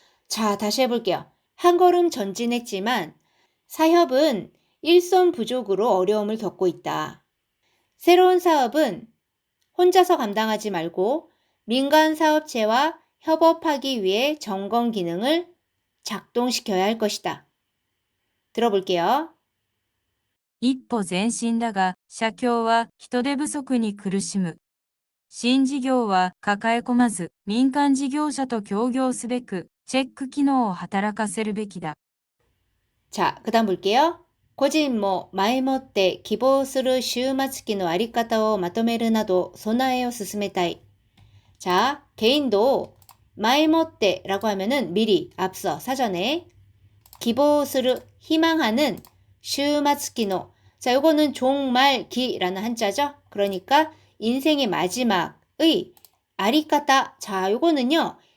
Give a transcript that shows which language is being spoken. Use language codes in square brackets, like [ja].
[ko] 자, 다시 해볼게요. 한 걸음 전진했지만 사협은 일손 부족으로 어려움을 겪고 있다. 새로운 사업은 혼자서 감당하지 말고 민간 사업체와 협업하기 위해 점검 기능을 작동시켜야 할 것이다. 들어볼게요. [ja] 一歩前進だが、社協は人手不足に苦しむ。新事業は抱え込まず、民間事業者と協業すべく、チェック機能を働かせるべきだ。 [ko] 자, 그 다음 볼게요. [ja] 個人も前もって希望する終末期のあり方をまとめるなど備えを進めたい. [ko] 자, 개인도 [ja] 前もって [ko] 라고 하면은 미리, 앞서, 사전에 기보스르 희망하는 슈마츠키노. 자, 요거는 종말기라는 한자죠. 그러니까 인생의 마지막의 아리까타. 자, 요거는요.